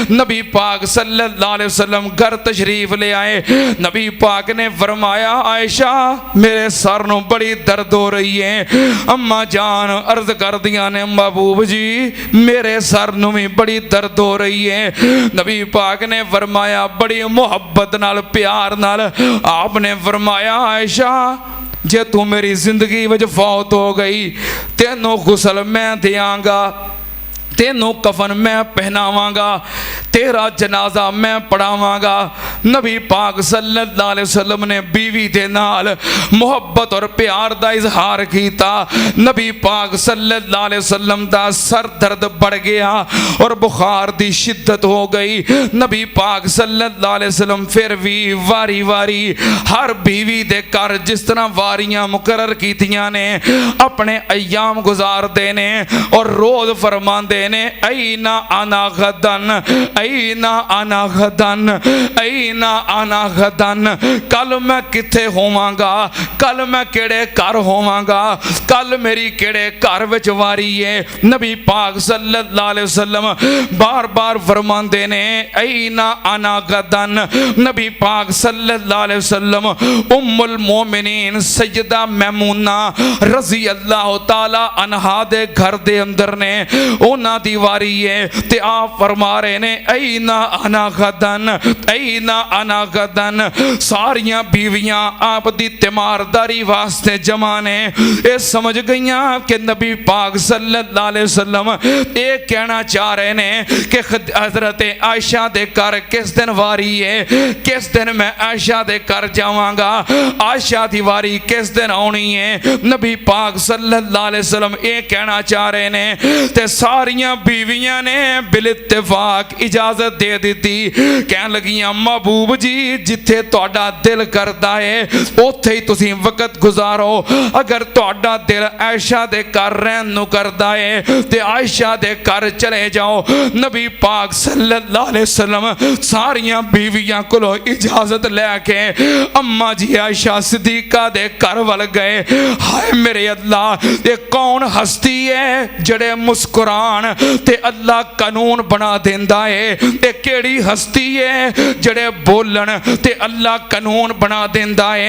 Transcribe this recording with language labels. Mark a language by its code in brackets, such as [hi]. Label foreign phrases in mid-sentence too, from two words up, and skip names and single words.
[pa] ਨਬੀ ਪਾਕ [ar] صلى الله عليه وسلم [pa] ਘਰ ਤਸ਼ਰੀਫ਼ ਲੈ ਆਏ। ਨਬੀ ਪਾਕ ਨੇ ਫ਼ਰਮਾਇਆ ਆਇਸ਼ਾ ਮੇਰੇ ਸਰ ਨੋ ਬੜੀ ਦਰਦ ਹੋ ਰਹੀ ਹੈ। ਅੰਮਾ ਜਾਨ ਅਰਜ਼ ਕਰ ਦਿੱਤਾ ਨੇ ਮਹਿਬੂਬ ਜੀ ਮੇਰੇ ਸਰ ਨੋ ਭੀ ਬੜੀ ਦਰਦ ਹੋ ਰਹੀ ਹੈ। ਨਬੀ ਪਾਕ ਨੇ ਫ਼ਰਮਾਇਆ ਬੜੀ ਮੁਹੱਬਤ ਨਾਲ ਪਿਆਰ ਨਾਲ ਆਪਨੇ ਫ਼ਰਮਾਇਆ ਆਇਸ਼ਾ ਜੇ ਤੂ ਮੇਰੀ ਜ਼ਿੰਦਗੀ ਵਿਚ ਫ਼ੌਤ ਹੋ ਗਈ ਤੈਨੋਂ ਗ਼ੁਸਲ ਮੈਂ ਦਿਆਂਗਾ, ਤੈਨੋਂ ਕਫ਼ਨ ਮੈਂ ਪਹਿਨਾਵਾਂਗਾ, ਤੇਰਾ ਜਨਾਜ਼ਾ ਮੈਂ ਪੜ੍ਹਾਵਾਂਗਾ। ਨਬੀ ਪਾਕ [ar] صلى الله عليه وسلم [pa] ਨੇ ਬੀਵੀ ਦੇ ਨਾਲ ਮੁਹੱਬਤ ਔਰ ਪਿਆਰ ਦਾ ਇਜ਼ਹਾਰ ਕੀਤਾ। ਨਬੀ ਪਾਕ [ar] صلى الله عليه وسلم [pa] ਦਾ ਸਰ ਦਰਦ ਵਧ ਗਿਆ ਔਰ ਬੁਖ਼ਾਰ ਦੀ ਸ਼ਿੱਦਤ ਹੋ ਗਈ। ਨਬੀ ਪਾਕ [ar] صلى الله عليه وسلم [pa] ਫਿਰ ਭੀ ਵਾਰੀ ਵਾਰੀ ਹਰ ਬੀਵੀ ਦੇ ਘਰ ਜਿਸ ਤਰ੍ਹਾਂ ਵਾਰੀਆਂ ਮੁਕੱਰਰ ਕੀਤੀਆਂ ਨੇ ਅਪਣੇ ਅੱਯਾਮ ਗੁਜ਼ਾਰਦੇ ਨੇ ਔਰ ਰੋਜ਼ ਫ਼ਰਮਾਂਦੇ ਨੇ [ar] أين أنا غدا، أين أنا غدا، أين أنا غدا. [pa] ਕੱਲ੍ਹ ਮੈਂ ਕਿੱਥੇ ਹੋਵਾਂਗਾ, ਕੱਲ੍ਹ ਮੈਂ ਕਿਹੜੇ ਘਰ ਹੋਵਾਂਗਾ, ਕੱਲ੍ਹ ਮੇਰੀ ਕਿਹੜੇ ਘਰ ਵਿਚ ਵਾਰੀ ਹੈ। ਨਬੀ ਪਾਕ [ar] صلى الله عليه وسلم [pa] ਬਾਰ ਬਾਰ ਫ਼ਰਮਾਂਦੇ ਨੇ [ar] أين أنا غدا. [pa] ਨਬੀ ਪਾਕ [ar] صلى الله عليه وسلم [pa] ਉੱਮੁਲ ਮੋਮਿਨੀਨ ਸੱਯਦਾ ਮੈਮੂਨਾ ਰਜ਼ੀ ਅੱਲਾਹ ਤਆਲਾ ਅਨਹਾ ਦੇ ਘਰ ਦੇ ਅੰਦਰ ਨੇ ਉਨ੍ਹਾਂ ਦੀ ਵਾਰੀ ਹੈ ਤੇ ਆਪ ਫ਼ਰਮਾ ਰਹੇ ਨੇ [ar] أين أنا غدا، أين أنا غدا. [pa] ਸਾਰੀਆਂ ਬੀਵੀਆਂ ਆਪ ਦੀ ਤੀਮਾਰਦਾਰੀ ਵਾਸਤੇ ਜਮ੍ਹਾ ਨੇ। ਯੇ ਸਮਝ ਗਈਆਂ ਕਿ ਨਬੀ ਪਾਕ [ar] صلى الله عليه وسلم [pa] ਯੇ ਕਹਿਣਾ ਚਾਹ ਰਹੇ ਨੇ ਕਿ ਹਜ਼ਰਤ ਆਇਸ਼ਾ ਦੇ ਘਰ ਕਿਸ ਦਿਨ ਵਾਰੀ ਹੈ, ਕਿਸ ਦਿਨ ਮੈਂ ਆਇਸ਼ਾ ਦੇ ਘਰ ਜਾਵਾਂਗਾ, ਆਇਸ਼ਾ ਦੀ ਵਾਰੀ ਕਿਸ ਦਿਨ ਆਣੀ ਹੈ। ਨਬੀ ਪਾਕ [ar] صلى الله عليه وسلم [pa] ਯੇ ਕਹਿਣਾ ਚਾਹ ਰਹੇ ਨੇ ਤੇ ਸਾਰੀਆਂ ਬੀਵੀਆਂ ਨੇ ਬਿਲ ਇੱਤਫ਼ਾਕ ਇਜਾਜ਼ਤ ਦੇ ਦਿੱਤੀ। ਕਹਿਣ ਲੱਗੀਆਂ ਮਹਿਬੂਬ ਮਹਿਬੂਬ ਜੀ ਜਿੱਥੇ ਤੁਹਾਡਾ ਦਿਲ ਕਰਦਾ ਹੈ ਉੱਥੇ ਹੀ ਤੁਸੀਂ ਵਕ਼ਤ ਗੁਜ਼ਾਰੋ। ਅਗਰ ਤੁਹਾਡਾ ਦਿਲ ਆਇਸ਼ਾ ਦੇ ਘਰ ਰਹਿਣ ਨੂੰ ਕਰਦਾ ਹੈ ਤੇ ਆਇਸ਼ਾ ਦੇ ਘਰ ਚਲੇ ਜਾਓ। ਨਬੀ ਪਾਕ [ar] صلى الله عليه وسلم [pa] ਸਾਰੀਆਂ ਬੀਵੀਆਂ ਕੋਲੋਂ ਇਜਾਜ਼ਤ ਲੈਕੇ ਅੰਮਾ ਜੀ ਆਇਸ਼ਾ ਸਿੱਦੀਕਾ ਦੇ ਘਰ ਵੱਲ ਗਏ। ਹਾਏ ਮੇਰੇ ਅੱਲਾਹ, ਯੇ ਕੌਣ ਹਸਤੀ ਹੈ ਜਿਹੜੇ ਮੁਸਕੁਰਾਣ ਤੇ ਅੱਲਾਹ ਕ਼ਾਨੂਨ ਬਣਾ ਦੇਂਦਾ ਹੈ? ਯੇ ਕਿਹੜੀ ਹਸਤੀ ਹੈ ਜਿਹੜੇ ਬੋਲਣ ਤੇ ਅੱਲਾਹ ਕ਼ਾਨੂਨ ਬਣਾ ਦੇਂਦਾ ਹੈ?